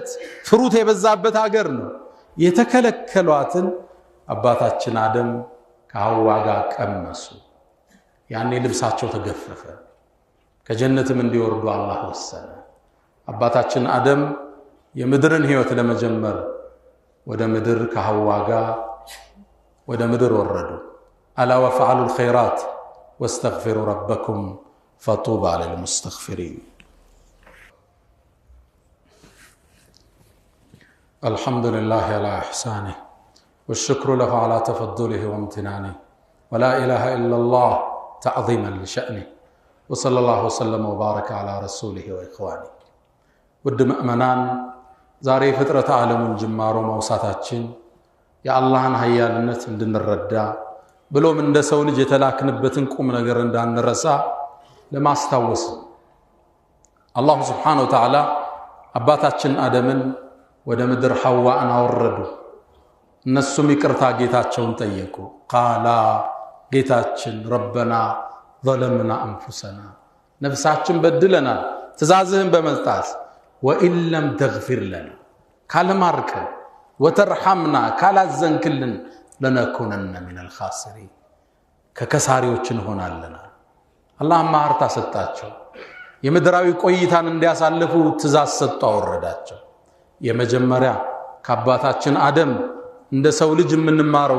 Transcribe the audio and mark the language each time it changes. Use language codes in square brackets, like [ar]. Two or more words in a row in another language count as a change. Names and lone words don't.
[am] ፍሩት የበዛበት ሀገር ነው። የተከለከሏትን አባታችን አደም ከሐዋ ጋር ቀመሱ። ያኔ ልብሳቸው ተገፈፈ። ከጀነትም እንዲወርዱ አላህ ወሰነ። አባታችን አደም የምድርን ህይወት ለመጀመር ወደ ምድር ከሐዋ ጋር ወደ ምድር ወረዱ። [ar] ألا وافعلوا الخيرات واستغفروا ربكم فطوبى للمستغفرين። الحمد لله على إحسانه والشكر له على تفضله وامتنانه ولا إله إلا الله تعظيما لشأنه وصلى الله وسلم وبارك على رسوله وإخوانه። [am] ውድ ምእመናን ዛሬ ፍጥረት ዓለሙን ጅማሮ ማውሳታችን የአላህን ኃያልነት እንድንረዳ ብሎም እንደ ሰው ልጅ የተላክንበትን ቁም ነገር እንዳንረሳ ለማስታወስ አላህ [ar] سبحانه وتعالى [am] አባታችን አደምን ወደ ምድር ሐዋን አወረዱ። እነሱም ይቅርታ ጌታቸውን ጠየቁ። ቃላ ጌታችን [ar] ربنا ظلمنا أنفسنا፣ [am] ነፍሳችን በድለናል ትእዛዝህን በመጣስ [ar] وإن لم تغفر لنا፣ [am] ካልማርከን ወተርሐምና ካላዘንክልን [ar] لنكونن من الخاسرين፣ [am] ከከሳሪዎች እንሆናለን። አላህ ማህርታ ሰጣቸው። የምድራዊ ቆይታን እንዲያሳልፉ ትእዛዝ ሰጥቶ አወረዳቸው። የመጀመሪያ ከአባታችን አደም እንደ ሰው ልጅ የምንማረው